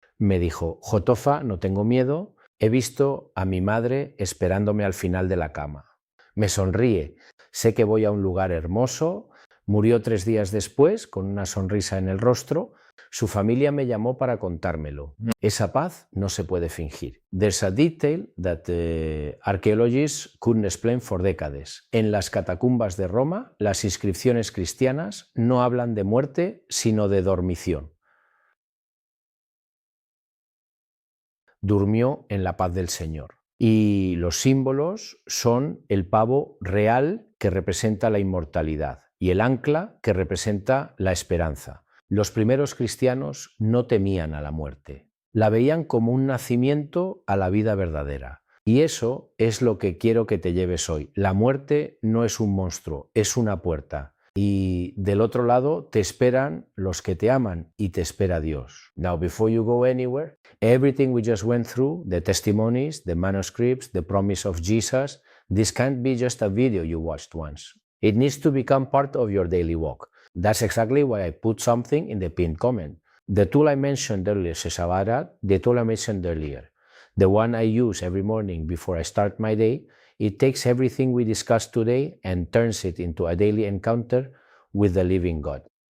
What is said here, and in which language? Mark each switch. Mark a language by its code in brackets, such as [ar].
[es] Me dijo: Jotofa, no tengo miedo, he visto a mi madre esperándome al final de la cama. Me sonríe, sé que voy a un lugar hermoso. Murió 3 días después, con una sonrisa en el rostro. Su familia me llamó para contármelo. Esa paz no se puede fingir. [en] There's a detail that archaeologists couldn't explain for decades. [es] En las catacumbas de Roma, las inscripciones cristianas no hablan de muerte, sino de dormición. Durmió en la paz del Señor. Y los símbolos son el pavo real, que representa la inmortalidad, y el ancla, que representa la esperanza. Los primeros cristianos no temían a la muerte, la veían como un nacimiento a la vida verdadera. Y eso es lo que quiero que te lleves hoy. La muerte no es un monstruo, es una puerta. Y del otro lado te esperan los que te aman y te espera Dios. [en] Now, before you go anywhere, everything we just went through, the testimonies, the manuscripts, the promise of Jesus, this can't be just a video you watched once. It needs to become part of your daily walk. That's exactly why I put something in the pinned comment. The tool I mentioned earlier, Sesavara, the tool I mentioned earlier, the one I use every morning before I start my day, it takes everything we discussed today and turns it into a daily encounter with the living God.